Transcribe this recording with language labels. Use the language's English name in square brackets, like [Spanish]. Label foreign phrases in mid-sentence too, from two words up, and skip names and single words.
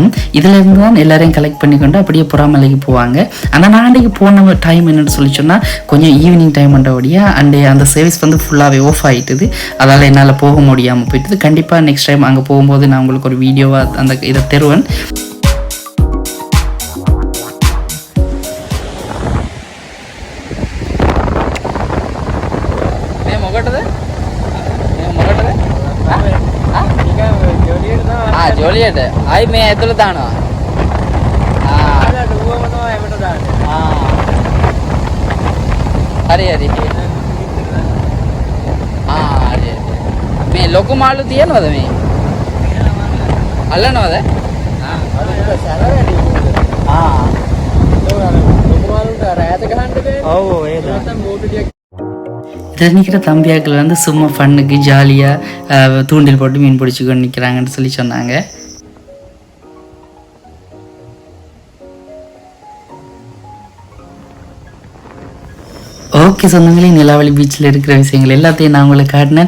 [Tamil] இதில் இருந்து தான் எல்லாரையும் கலெக்ட் பண்ணிக்கொண்டு அப்படியே புறாமலைக்கு போவாங்க. ஆனால் நான் அன்றைக்கு போன டைம் என்னென்னு சொல்லி சொன்னால் கொஞ்சம் [English] evening time [Tamil] பண்ணுறபடியாக அந்த சர்வீஸ் வந்து ஃபுல்லாகவே ஆஃப் ஆகிட்டுது. அதால் என்னால் போக முடியாமல் போயிட்டுது. கண்டிப்பாக [English] next time [Tamil] அங்கே போகும்போது நான் உங்களுக்கு ஒரு வீடியோவாக அந்த இதை தருவேன். [Sinhala] ජොලියට අයි මේ ඇතුළ දානවා හරි හරි මේ ලොකු මාළු තියෙනවද මේ අල්ලනවද [Tamil] இதில் நிற்கிற தம்பியாக்கள் வந்து சும்மா ஃபன்னுக்கு ஜாலியாக தூண்டில் போட்டு மீன் பிடிச்சிக்கொண்டு நிற்கிறாங்கன்னு சொல்லி சொன்னாங்க. ஓகே சொந்தங்களே, நிலாவளி பீச்சில் இருக்கிற விஷயங்கள் எல்லாத்தையும் நான் உங்களுக்கு காட்டினேன்.